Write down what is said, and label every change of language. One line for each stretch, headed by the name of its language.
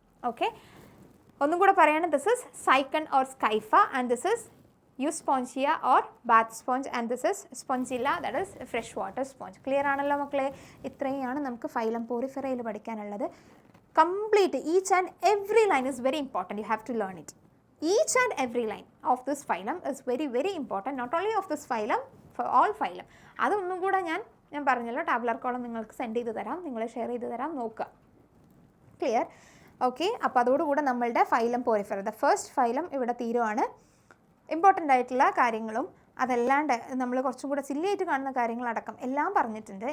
English: okay,
Malayalam: ഒന്നും കൂടെ പറയാണ്.
English: This is Sycon or Scypha and this is Euspongia or bath sponge and this is Spongilla, that is fresh water sponge.
Malayalam: Clear ആണല്ലോ മക്കളെ? ഇത്രയാണ് നമുക്ക് ഫൈലം പോറിഫെറയിൽ പഠിക്കാനുള്ളത്.
English: Complete each and every line is very important. You have to learn it. Each and every line of this phylum is very, very important. Not only of this phylum, for all phylum.
Malayalam: അതൊന്നും കൂടെ ഞാൻ പറഞ്ഞല്ലോ, tabular column നിങ്ങൾക്ക് send ചെയ്ത് തരാം, നിങ്ങൾ share ചെയ്ത് തരാം, നോക്കുക. ക്ലിയർ? ഓക്കെ, അപ്പോൾ അതോടുകൂടെ നമ്മളുടെ phylum Porifera the first phylum ഇവിടെ തീരുവാണ്. ഇമ്പോർട്ടൻ്റ് ആയിട്ടുള്ള കാര്യങ്ങളും അതല്ലാണ്ട് നമ്മൾ കുറച്ചും കൂടെ സില്ലിയായിട്ട് കാണുന്ന കാര്യങ്ങളടക്കം എല്ലാം പറഞ്ഞിട്ടുണ്ട്.